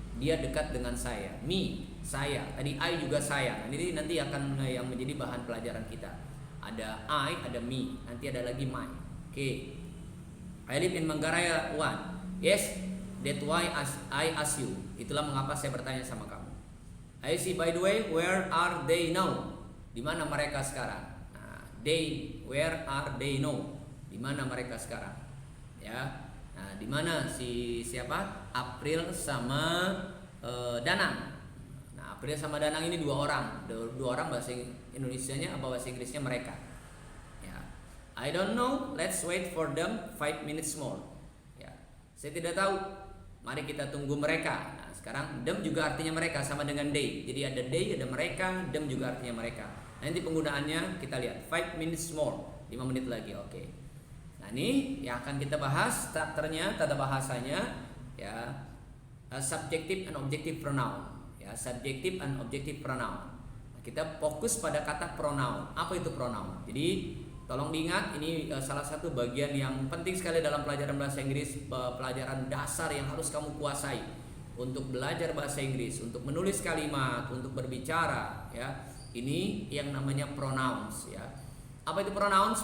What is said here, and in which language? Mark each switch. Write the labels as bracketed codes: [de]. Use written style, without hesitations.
[id] Dia dekat dengan saya. Me, saya. Tadi I juga saya. Nah, ini nanti akan yang menjadi bahan pelajaran kita. Ada I, ada me. Nanti ada lagi my. Oke. [en] I live in Manggaraya 1. Yes, that's why I ask you. [id] Itulah mengapa saya bertanya sama kamu. [en] I see, by the way, where are they now? [id] Di mana mereka sekarang? [en] Nah, they, where are they now? [id] Di mana mereka sekarang? Ya. Nah, di mana siapa? April sama Danang. Nah, April sama Danang ini dua orang bahasa Indonesianya apa bahasa Inggrisnya mereka. [en] Ya. I don't know. Let's wait for them 5 minutes more. [id] Ya. Saya tidak tahu. Mari kita tunggu mereka. Nah, sekarang them juga artinya mereka sama dengan they. Jadi ada they, ada mereka, them juga artinya mereka. Nanti penggunaannya kita lihat [en] 5 minutes more. [id] 5 menit lagi. Oke. Nah, ini yang akan kita bahas strukturnya, tata bahasanya ya. [en] Subjective and objective pronoun. Ya, subjective and objective pronoun. [id] Nah, kita fokus pada kata pronoun. Apa itu pronoun? Jadi tolong diingat, ini salah satu bagian yang penting sekali dalam pelajaran bahasa Inggris, pelajaran dasar yang harus kamu kuasai untuk belajar bahasa Inggris, untuk menulis kalimat, untuk berbicara, ya. Ini yang namanya pronouns, ya. Apa itu pronouns?